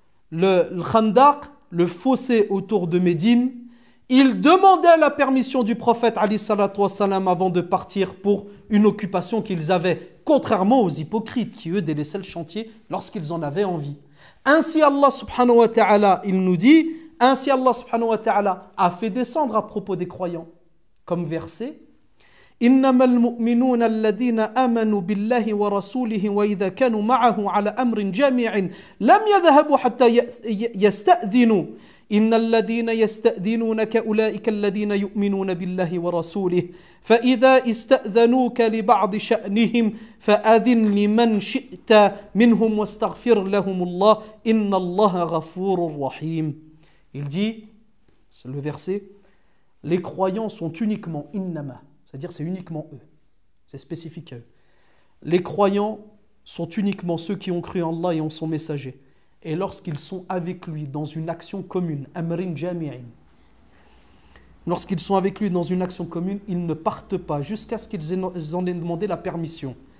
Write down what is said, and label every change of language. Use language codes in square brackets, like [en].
[fr] le Khandaq, le fossé autour de Médine, ils demandaient la permission du prophète [ar] alayhi salatu wassalam [fr] avant de partir pour une occupation qu'ils avaient, contrairement aux hypocrites qui eux délaissaient le chantier lorsqu'ils en avaient envie. Ainsi Allah [ar] subhanahu wa ta'ala, [fr] il nous dit, ainsi Allah subhanahu wa ta'ala a fait descendre à propos des croyants, comme verset, [ar] إنما المؤمنون الذين آمنوا بالله ورسوله وإذا كانوا معه على أمر جامع لم يذهبوا حتى يستأذنوا إن الذين يستأذنونك أولئك الذين يؤمنون بالله ورسوله فإذا استأذنوك لبعض شأنهم فأذن لمن شئت منهم واستغفر لهم الله إن الله غفور رحيم. [fr] Il dit, c'est le verset, les croyants sont uniquement innama. C'est-à-dire c'est uniquement eux, c'est spécifique à eux. Les croyants sont uniquement ceux qui ont cru en Allah et en son messager. Et lorsqu'ils sont avec lui dans une action commune, [ar] amrin jami'in, [fr] lorsqu'ils sont avec lui dans une action commune, ils ne partent pas jusqu'à ce qu'ils en aient demandé la permission.